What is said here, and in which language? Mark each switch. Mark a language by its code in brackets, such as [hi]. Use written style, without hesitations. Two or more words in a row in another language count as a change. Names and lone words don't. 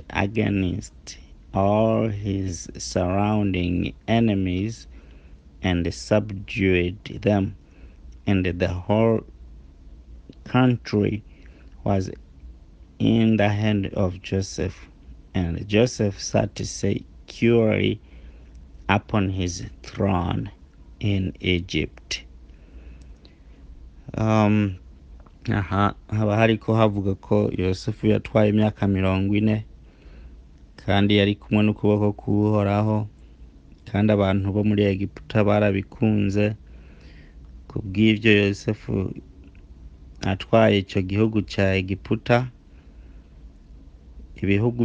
[en] against all his surrounding enemies and subdued them, and the whole country was in the hand of Joseph, and Joseph sat securely upon his throne in Egypt. [rn] Haba hariko havuga ko Yosefu yatwaye imyaka 40, kandi yari kumwe n'ukuboko k'Uhoraho, kandi abantu bo muri Egiputa barabikunze. Kubw'ivyo Yosefu atwaye ico gihugu ca Egiputa, ibihugu